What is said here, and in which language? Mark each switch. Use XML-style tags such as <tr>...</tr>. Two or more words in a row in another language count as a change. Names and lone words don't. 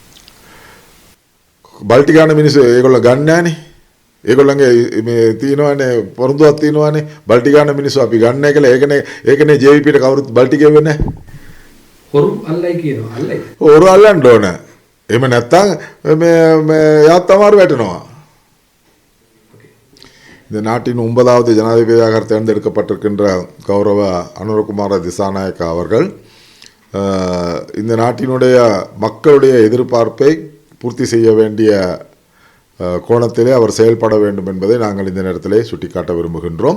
<si>බල්ටි ගන්න මිනිස්සු ඒගොල්ලෝ ගන්න නැහනේ. ඒගොල්ලන්ගේ මේ තියෙනවානේ පොරොන්දුවක් තියෙනවානේ බල්ටි ගන්න මිනිස්සු අපි ගන්න නැහැ කියලා. ඒකනේ JVPට කවුරුත් බල්ටි ගෙවෙන්නේ නැහැ. හොරු අල්ලයි කියනවා. අල්ලයි. හොරු අල්ලන්න ඕන. එහෙම නැත්තම් මේ යාත් අමාරු වැටෙනවා.</si> <ta>இந்த நாட்டின் 9வது ஜனாதிபதியாக தேர்ந்தெடுக்கப்பட்டிருக்கின்ற கௌரவ அனுரகுமார திசாநாயக்கா அவர்கள் இந்த நாட்டினுடைய மக்களுடைய எதிர்பார்ப்பை பூர்த்தி செய்ய வேண்டிய கோணத்திலே அவர் செயல்பட வேண்டும் என்பதை நாங்கள் இந்த நேரத்திலே சுட்டிக்காட்ட விரும்புகின்றோம்.</ta>